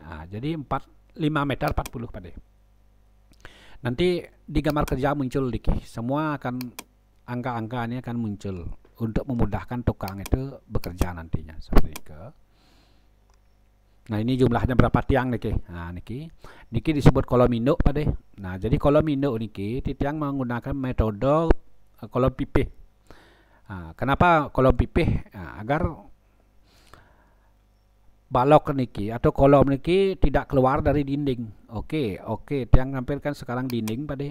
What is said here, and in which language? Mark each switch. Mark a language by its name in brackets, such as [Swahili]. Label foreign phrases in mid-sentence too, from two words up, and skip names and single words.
[Indonesian] Jadi 5 meter 40 pada. Nanti di gambar kerja muncul niki. Semua akan angka-angkanya akan muncul untuk memudahkan tukang itu bekerja nantinya seperti itu. Nah ini jumlahnya berapa tiang niki. Niki disebut kolom induk pada. Nah jadi kolom induk niki Titiang menggunakan metode kolom pipih. Kenapa kolom pipih? Agar balok niki atau kolom niki tidak keluar dari dinding. Oke, Tiang tampilkan sekarang dinding pada.